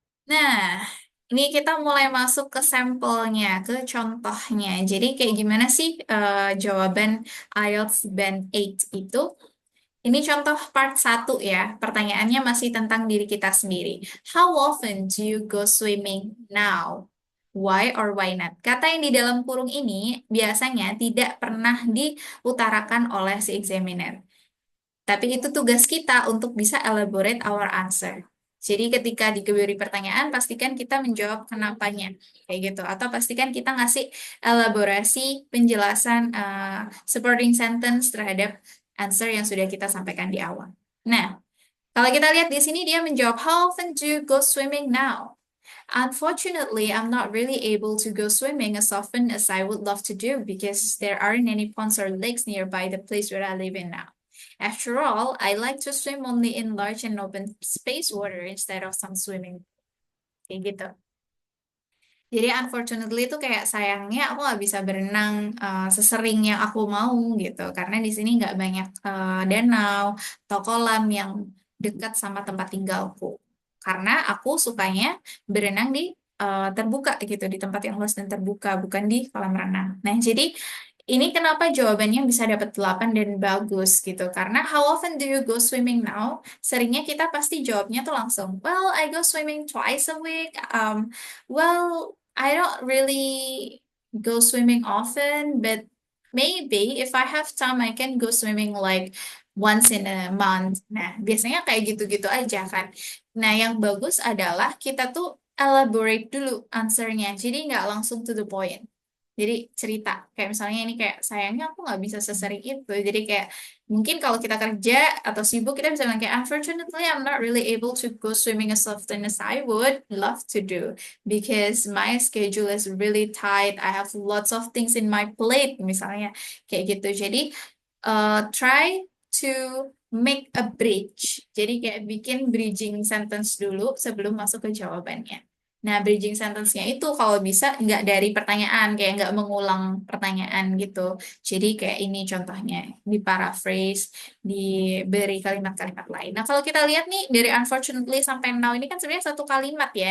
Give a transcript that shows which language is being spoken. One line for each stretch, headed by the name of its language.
Indonesian: Nah, ini kita mulai masuk ke sampelnya, ke contohnya. Jadi kayak gimana sih jawaban IELTS Band 8 itu? Ini contoh part satu ya. Pertanyaannya masih tentang diri kita sendiri.
English: How often do you go swimming now? Why or why not?
Indonesian: Kata yang di dalam kurung ini biasanya tidak pernah diutarakan oleh si examiner. Tapi itu tugas kita untuk bisa
English: elaborate our answer.
Indonesian: Jadi ketika diberi pertanyaan, pastikan kita menjawab kenapanya, kayak gitu. Atau pastikan kita ngasih elaborasi penjelasan supporting sentence terhadap answer yang sudah kita sampaikan di awal. Nah, kalau kita lihat di sini dia menjawab,
English: How often do you go swimming now? Unfortunately, I'm not really able to go swimming as often as I would love to do because there aren't any ponds or lakes nearby the place where I live in now. After all, I like to swim only in large and open space water instead of some swimming.
Indonesian: Kayak gitu. Jadi unfortunately itu kayak sayangnya aku nggak bisa berenang sesering yang aku mau gitu. Karena di sini nggak banyak danau atau kolam yang dekat sama tempat tinggalku. Karena aku sukanya berenang di terbuka gitu, di tempat yang luas dan terbuka, bukan di kolam renang. Nah, jadi ini kenapa jawabannya bisa dapat 8 dan bagus gitu. Karena
English: how often do you go swimming now?
Indonesian: Seringnya kita pasti jawabnya tuh langsung,
English: well, I go swimming twice a week. Well, I don't really go swimming often, but maybe if I have time, I can go swimming like once in a month.
Indonesian: Nah, biasanya kayak gitu-gitu aja kan. Nah, yang bagus adalah kita tuh elaborate dulu answernya. Jadi nggak langsung to the point. Jadi cerita, kayak misalnya ini kayak sayangnya aku nggak bisa sesering itu. Jadi kayak mungkin kalau kita kerja atau sibuk kita bisa bilang kayak
English: unfortunately I'm not really able to go swimming as often as I would love to do because my schedule is really tight. I have lots of things in my plate
Indonesian: misalnya kayak gitu. Jadi
English: try to make a bridge.
Indonesian: Jadi kayak bikin bridging sentence dulu sebelum masuk ke jawabannya. Nah, bridging sentence-nya itu kalau bisa nggak dari pertanyaan, kayak nggak mengulang pertanyaan gitu. Jadi kayak ini contohnya, diparaphrase, diberi kalimat-kalimat lain. Nah, kalau kita lihat nih, dari unfortunately sampai now ini kan sebenarnya satu kalimat ya.